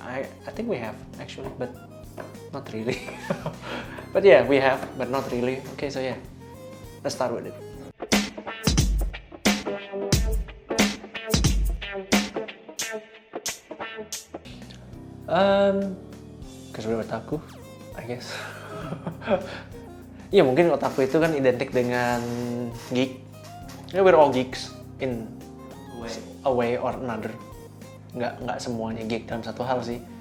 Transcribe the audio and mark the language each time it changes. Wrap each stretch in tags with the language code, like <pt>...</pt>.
<en>I think we have actually, but not really. But yeah, we have, but not really. Okay, so yeah, let's start with it. Because we're otaku, I guess.</en> <id>Iya, mungkin otaku itu kan identik dengan geek.</id> <en>Yeah, we're all geeks in a way or another.</en> <id>Nggak semuanya geek dalam satu hal sih.</id>